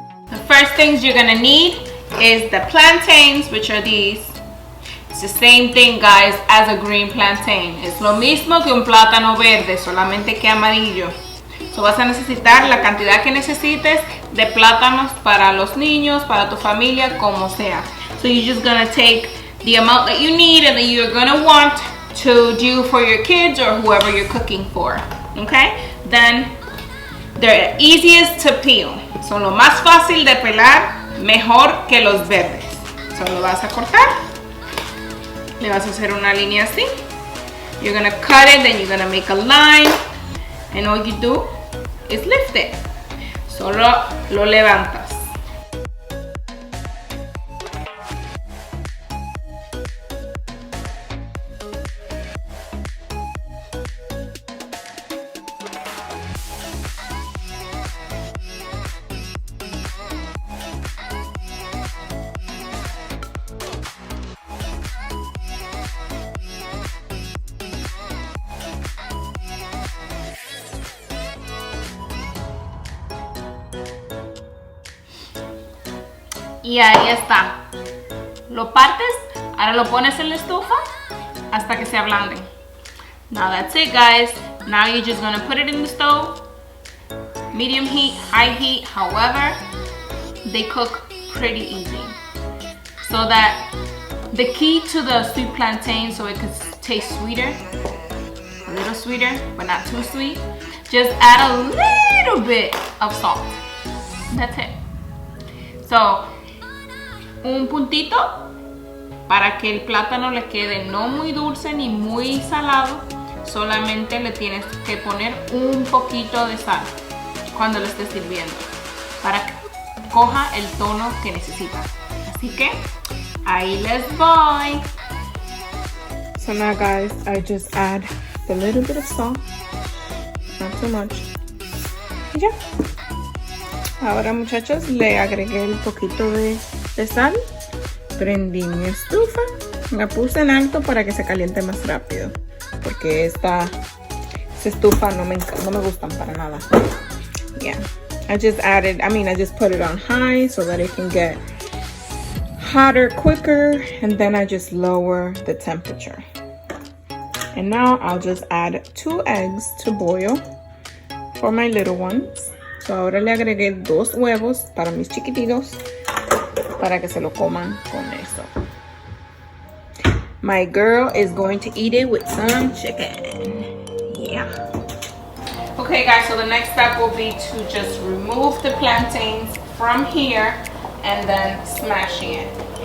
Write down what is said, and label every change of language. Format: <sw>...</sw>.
<en>The first things you're gonna need is the plantains, which are these. It's the same thing, guys, as a green plantain.</en> <es>Es lo mismo que un plátano verde, solamente que amarillo. So vas a necesitar la cantidad que necesites de plátanos para los niños, para tu familia, como sea.</es> <en>So you're just gonna take the amount that you need and that you're gonna want to do for your kids or whoever you're cooking for. Okay? Then they're easiest to peel.</en> <es>Son lo más fácil de pelar, mejor que los verdes. Solo vas a cortar, le vas a hacer una línea así. You're gonna cut it, then you're gonna make a line, and all you do is lift it. Solo lo levantas. Y ahí está. Lo partes, ahora lo pones en la estufa hasta que se ablanden.</es> <en>Now that's it, guys. Now you're just gonna put it in the stove. Medium heat, high heat, however. They cook pretty easy. So that the key to the sweet plantain, so it could taste sweeter, a little sweeter, but not too sweet, just add a little bit of salt. That's it.</en> <es>So, un puntito para que el plátano le quede no muy dulce ni muy salado, solamente le tienes que poner un poquito de sal cuando lo estés sirviendo para que coja el tono que necesita. Así que Ahí les voy.</es> <en>So now guys, I just add a little bit of salt, not too much.</en> <es>Y ya. Ahora muchachos, le agregué un poquito de sal. Prendí mi estufa. La puse en alto para que se caliente más rápido. Porque esta estufa no me gustan para nada.</es> <en>Yeah. I just put it on high so that it can get hotter quicker, and then I just lower the temperature. And now I'll just add 2 eggs to boil for my little ones.</en> <es>So ahora le agregué 2 huevos para mis chiquititos para que se lo coman con eso.</es> <en>My girl is going to eat it with some chicken. Yeah. Okay guys, so the next step will be to just remove the plantains from here and then smashing it.</en>